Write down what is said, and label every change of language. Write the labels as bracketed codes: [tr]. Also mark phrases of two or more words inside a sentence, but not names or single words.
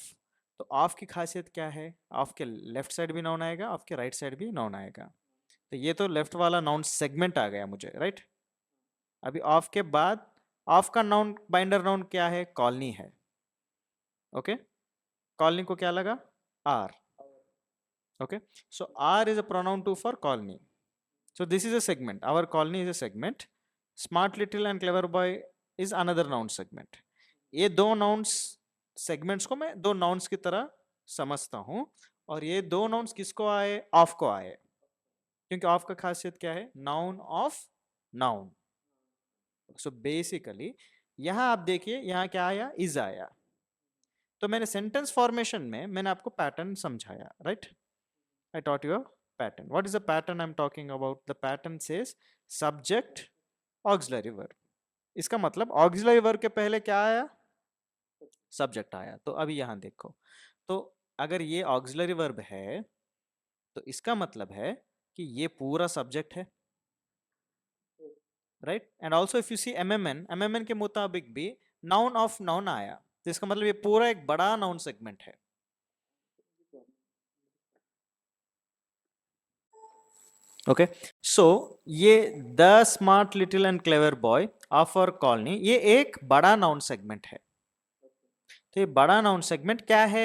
[hi] तो ऑफ की खासियत क्या है? ऑफ के [en] left side [hi] भी नाउन आएगा, ऑफ के [en] right side [hi] भी नाउन आएगा. तो ये तो लेफ्ट वाला [en] noun segment [hi] आ गया मुझे, राइट? अभी ऑफ के बाद ऑफ का नाउन, [en] binder noun [hi] क्या है? कॉलोनी है. ओके, कॉलोनी को क्या लगा? आर. [en] Okay, so R is a pronoun too for colony. So this is a segment. Our colony is a segment. Smart, little and clever boy is another noun segment. [hi] ये दो [en] nouns segments [hi] को मैं दो nouns की तरह समझता हूँ. और ये दो nouns किसको आए? ऑफ को आए. क्योंकि ऑफ का खासियत क्या है? [en] noun of noun. so basically [hi] यहां आप देखिए, यहां क्या आया? इज आया. तो मैंने [en] sentence formation [hi] में मैंने आपको पैटर्न समझाया, राइट? [en] I taught you a pattern. What is the pattern I'm talking about? The pattern says subject, auxiliary verb. [hi] इसका मतलब [en] auxiliary verb [hi] के पहले क्या आया? Subject आया. तो अभी यहां देखो, तो अगर ये [en] auxiliary verb [hi] है तो इसका मतलब है कि ये पूरा subject है, right? [en] And also if you see MMN [hi] के मुताबिक भी [en] noun of noun [hi] आया, तो इसका मतलब ये पूरा एक बड़ा [en] noun segment [hi] है. [en] okay, so ये the smart, little and clever boy of our colony, [hi] ये एक बड़ा [en] noun segment है. [hi] तो ये बड़ा नाउन सेगमेंट क्या है?